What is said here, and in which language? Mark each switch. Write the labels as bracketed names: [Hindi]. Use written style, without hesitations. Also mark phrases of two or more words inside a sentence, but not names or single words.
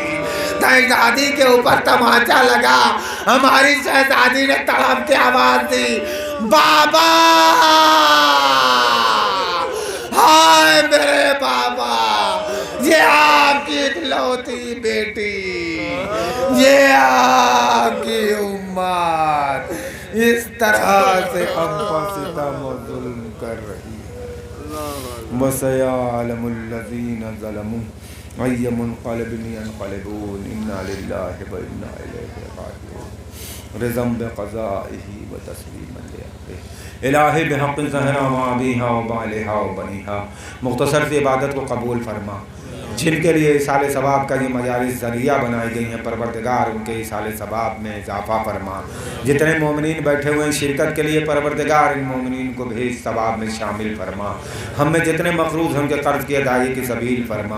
[Urdu] شہزادی کے اوپر طمانچہ لگا، ہماری شہزادی نے تڑپ کے آواز دی، بابا، ہائے میرے بابا، یہ آپ کی اکلوتی بیٹی، یہ آپ کی امت اس طرح سے ہم پر ستم اور ظلم کر رہی ہے. [Arabic] وسيعلم الذين ظلموا أي منقلب ينقلبون إنا لله وإنا إليه راجعون رضا بقضائه وتسليما لأمره إلهي بحق الزهراء وأبيها وبعلها وبنيها. [Urdu] مختصر سی عبادت کو قبول فرما۔ جن کے لیے ایصال ثواب کا یہ مجالس ذریعہ بنائی گئی ہیں، پروردگار ان کے ایصال ثواب میں اضافہ فرما. جتنے مومنین بیٹھے ہوئے ہیں شرکت کے لیے، پروردگار ان مومنین کو بھی اس ثواب میں شامل فرما. ہم میں جتنے مقروض ہیں ان کے قرض کی ادائیگی کی سبیل فرما.